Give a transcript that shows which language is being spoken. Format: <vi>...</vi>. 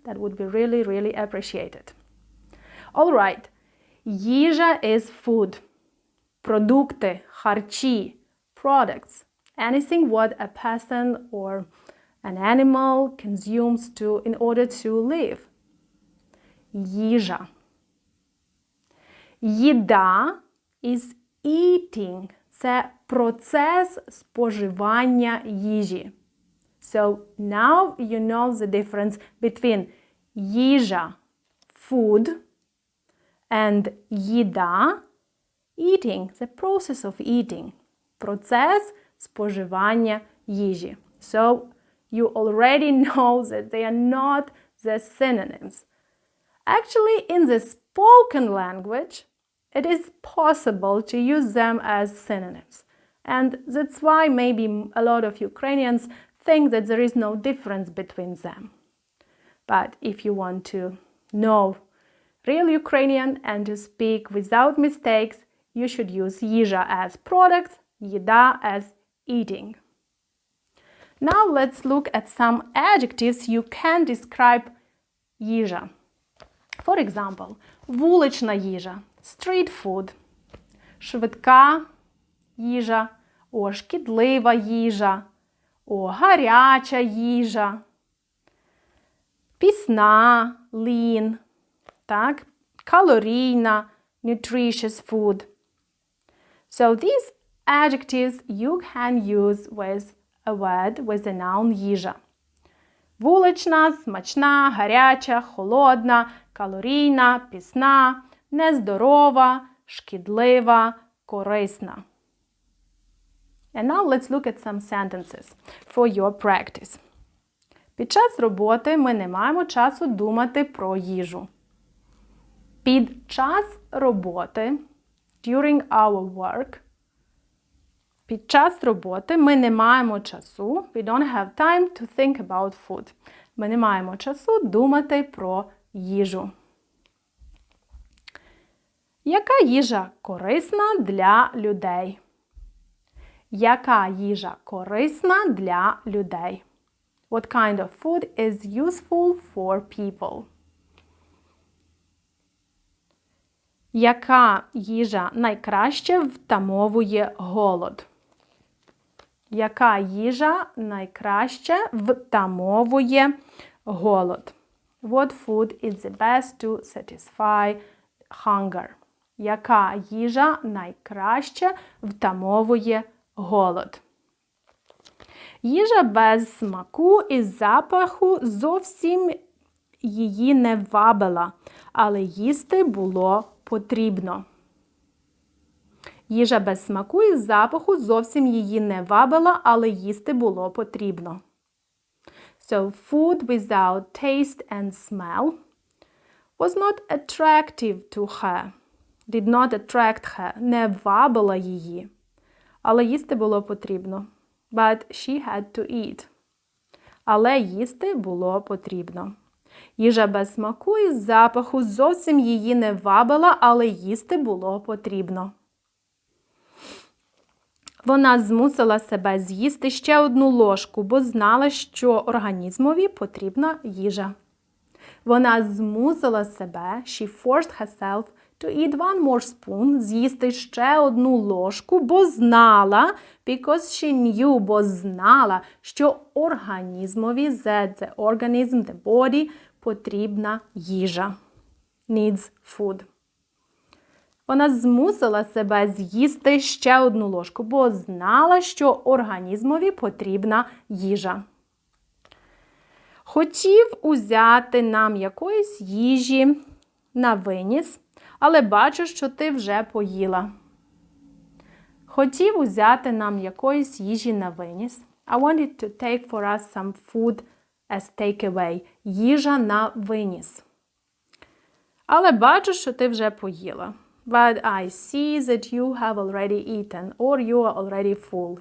<en>That would be really appreciated. Alright, yizha is food, продукти, харчі, products. Anything what a person or an animal consumes in order to live. Yizha. Їда is eating.</en> <uk>Це процес споживання їжі.</uk> <en>So now you know the difference between їжа, food, and їда, eating, the process of eating.</en> <uk>Процес споживання їжі.</uk> <en>So you already know that they are not the synonyms. Actually, in the spoken language, it is possible to use them as synonyms. And that's why maybe a lot of Ukrainians think that there is no difference between them. But if you want to know real Ukrainian and to speak without mistakes, you should use їжа as product, їда as eating. Now let's look at some adjectives you can describe їжа. For example,</en> <uk>вулична їжа, street food, швидка їжа, шкідлива їжа, гаряча їжа, пісна, lean, калорійна, nutritious food.</uk> <en>So these adjectives you can use with a word with the noun їжа.</en> <uk>Вулична, смачна, гаряча, холодна, калорійна, пісна, нездорова, шкідлива, корисна.</uk> <en>And now let's look at some sentences for your practice.</en> <uk>Під час роботи ми не маємо часу думати про їжу. Під час роботи,</uk> <en>during our work,</en> <uk>під час роботи ми не маємо часу,</uk> <en>we don't have time to think about food.</en> <uk>Ми не маємо часу думати про їжу. Яка їжа корисна для людей? Яка їжа корисна для людей?</uk> <en>What kind of food is useful for people?</en> <uk>Яка їжа найкраще втамовує голод? Яка їжа найкраще втамовує голод?</uk> <en>What food is the best to satisfy hunger?</en> <uk>Яка їжа найкраще втамовує голод? Їжа без смаку і запаху зовсім її не вабила, але їсти було потрібно. Їжа без смаку і запаху зовсім її не вабила, але їсти було потрібно.</uk> <en>So, food without taste and smell was not attractive to her. Did not attract her.</en> <uk>Не вабила її. Але їсти було потрібно.</uk> <en>But she had to eat.</en> <uk>Але їсти було потрібно. Їжа без смаку і запаху зовсім її не вабила, але їсти було потрібно. Вона змусила себе з'їсти ще одну ложку, бо знала, що організмові потрібна їжа. Вона змусила себе,</uk> <en>she forced herself to eat one more spoon,</en> <uk>з'їсти ще одну ложку, бо знала,</uk> <en>because she knew,</en> <uk>бо знала, що організмові,</uk> <en>the organism, the body,</en> <uk>потрібна їжа.</uk> <en>Needs food.</en> <uk>Вона змусила себе з'їсти ще одну ложку, бо знала, що організмові потрібна їжа. Хотів узяти нам якоїсь їжі на виніс, але бачу, що ти вже поїла. Хотів узяти нам якоїсь їжі на виніс.</uk> <en>I wanted to take for us some food as takeaway.</en> <uk>Їжа на виніс. Але бачу, що ти вже поїла.</uk> <en>But I see that you have already eaten or you are already full.</en>